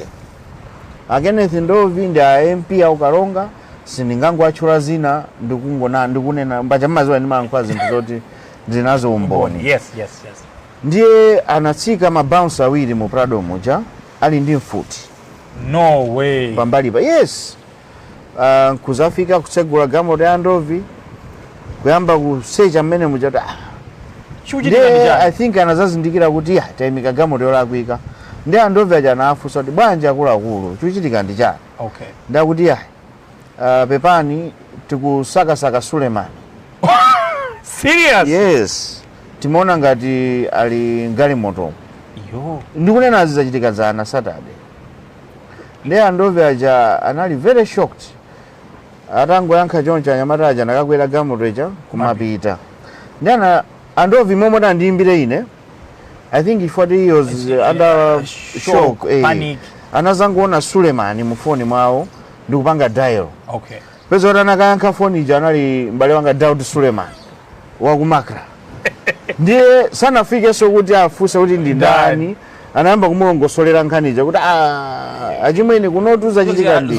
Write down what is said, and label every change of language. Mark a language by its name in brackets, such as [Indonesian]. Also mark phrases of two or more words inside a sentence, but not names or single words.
[Nyanja] Kenneth Ndovi ndi MP aukalonga sindingango achula zina ndikunena mbachamaziwa ndimalankhula zinthu zoti zinazo umboni. Yes. Ndiye anatsika mabounce awiri mu Prado muja ali ndi mfuti. [English] No way. [Nyanja] Pambali pa yes. Kuzafika kutsegula galimoto ya Ndovi kuyamba kusecha mmene muja [English] I think [Nyanja] anazazindikira kuti tayimika galimoto yolakwika. Ndiye Ndovi aja anafunsa kuti bwanji akuluakulu chuchitika ndi chani. Okay. Ndakuti pepani tikusakasaka Suleiman. Serious? Yes. Timaona ngati ali galimoto. Yo. Ndikunena zizachitika zana Saturday. Ndiye Ndovi aja anali [English] very shocked. [Nyanja] Atangoyankha choncho anyamata aja nakakwera galimoto ija kumapita. Ndiye Ndovi momwe tandiyimbire ine. [English] I think he was under shock. Panic. [Nyanja] Anazangoona Suleiman mu phone mwawo ndikupanga dial. Okay. Peza kuti anakayankha phone ija anali mbale wanga Daud Suleiman wa kumakra. Ndiye sanafike so kuti afunse kuti ndi ndani. Anayamba kumulongosolera nkhani ija kuti achimwene kunotuza chitika ndi.